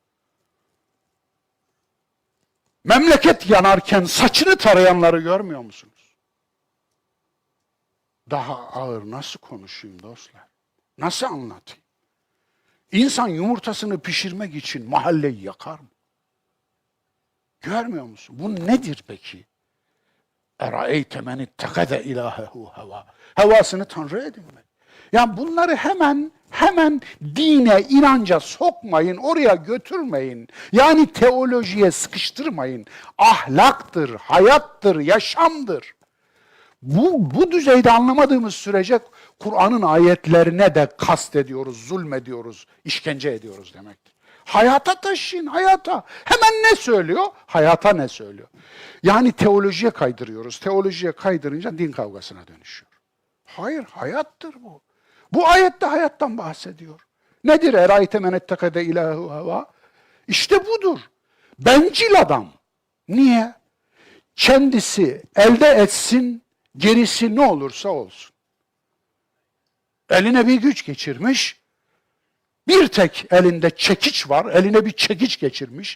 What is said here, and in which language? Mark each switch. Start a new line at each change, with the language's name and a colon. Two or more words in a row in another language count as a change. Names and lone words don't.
Turkish: Memleket yanarken saçını tarayanları görmüyor musunuz? Daha ağır nasıl konuşayım dostlar? Nasıl anlatayım? İnsan yumurtasını pişirmek için mahalleyi yakar mı? Görmüyor musun? Bu nedir peki?
Arabic: اَرَأَيْتَ مَنِ اتَّخَذَ اِلَٰهَهُ هَوَى
Turkish: Hevasını tanrı edinmek. Yani bunları hemen dine, inanca sokmayın, oraya götürmeyin. Yani teolojiye sıkıştırmayın. Ahlaktır, hayattır, yaşamdır. Bu düzeyde anlamadığımız sürece Kur'an'ın ayetlerine de kastediyoruz, zulmediyoruz, işkence ediyoruz demektir. Hayata taşıyın, hayata. Hemen ne söylüyor? Hayata ne söylüyor? Yani teolojiye kaydırıyoruz. Teolojiye kaydırınca din kavgasına dönüşüyor. Hayır, hayattır bu. Bu ayette hayattan bahsediyor. Nedir?
Arabic: اَرَayْتَ مَنْ اَتَّخَذَ اِلَٰهُ هَوَى
Turkish: İşte budur. Bencil adam. Niye? Kendisi elde etsin, gerisi ne olursa olsun. Eline bir güç geçirmiş. Bir tek elinde çekiç var. Eline bir çekiç geçirmiş.